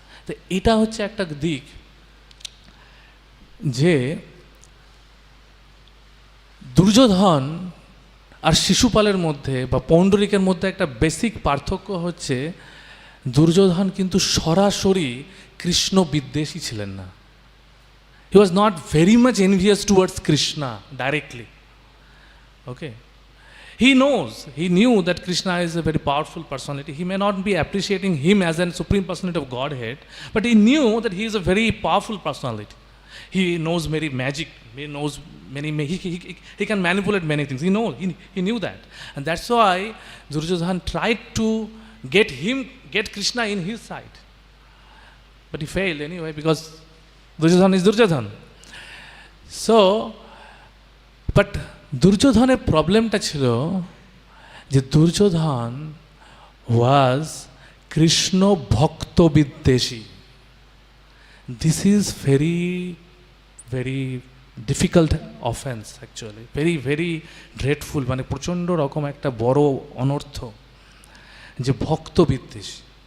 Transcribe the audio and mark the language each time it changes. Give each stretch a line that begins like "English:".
Bangla: তো এটা হচ্ছে একটা দিক, যে দুর্যোধন আর শিশুপালের মধ্যে বা পৌণ্ডরিকের মধ্যে একটা বেসিক পার্থক্য হচ্ছে দুর্যোধন কিন্তু সরাসরি কৃষ্ণ বিদ্বেষী ছিলেন না।
English: He was not very much envious towards Krishna directly. Okay. He knew that Krishna is a very powerful personality. He may not be appreciating him as a supreme personality of Godhead, but he knew that he is a very powerful personality. He knows many magic, he knows many, he can manipulate many things. He knew that. And that's why Duryodhana tried to get Krishna in his side. But he failed anyway, because Duryodhana is Duryodhana. So, but
Bangla: দুর্যোধনের প্রবলেমটা ছিল যে দুর্যোধন ওয়াজ কৃষ্ণ ভক্ত বিদ্বেষী।
English: this is very very difficult offence actually, very very dreadful,
Bangla: মানে প্রচণ্ড রকম একটা বড় অনর্থ, যে ভক্ত বিদ্বেষী।